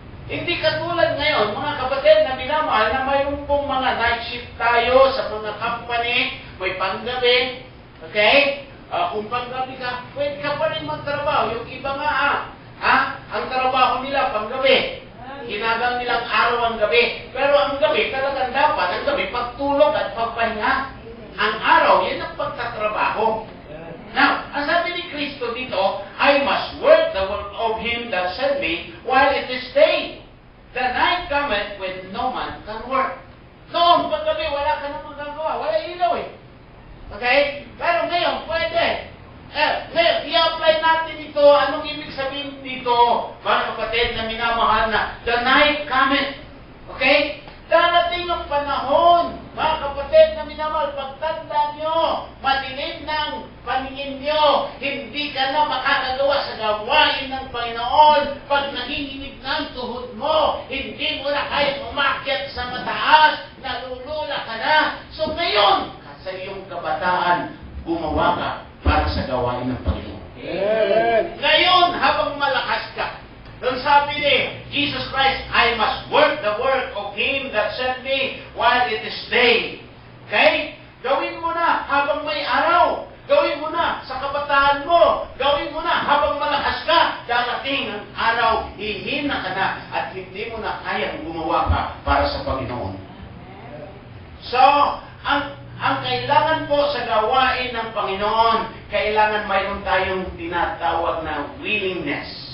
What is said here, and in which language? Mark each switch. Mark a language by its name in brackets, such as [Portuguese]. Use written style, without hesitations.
[Filipino] Hindi katulad ngayon, mga kapatid na minamahal, na mayroon pong mga night shift tayo sa mga company, may panggabi, okay? Kung panggabi ka, pwede ka pa rin magtrabaho. Yung iba nga, ang trabaho nila panggabi. Ginagang nilang araw ang gabi. Pero ang gabi, talagang dapat, ang gabi, pagtulog at pagpahinga. Ang araw, yan ang pagtatrabaho. [English] Now, [Filipino] ang sabi ni Kristo dito, [English] I must work the work of Him that sent me while it is day. The night cometh when no man can work. [Filipino] Noong paggabi, wala ka nang magagawa. Wala ilaw eh. Okay? Pero ngayon, pwede. Ngayon, i-apply natin ito. Anong ibig sabihin dito, mga kapatid na minamahal na [English] the night cometh. [Filipino] Okay? Darating ang panahon, mga kapatid na minamahal, pagtanda nyo, madilim ng paningin nyo, hindi ka na makakagawa sa gawain ng Panginoon. Pag nanginginig ng tuhod mo, hindi mo na kaya umakyat sa mataas, nalulula ka na. So ngayon, sa iyong kabataan, gumawa ka para sa gawain ng Panginoon. Ngayon, habang malakas ka, nung sabi ni [English] Jesus Christ, I must work the work of Him that sent me while it is day. [Filipino] Okay? Gawin mo na habang may araw. Gawin mo na sa kabataan mo. Gawin mo na habang malakas ka. Darating ang araw, hihina ka na at hindi mo na kayang gumawa ka para sa Panginoon. So, ang kailangan po sa gawain ng Panginoon, kailangan mayroon tayong tinatawag na willingness.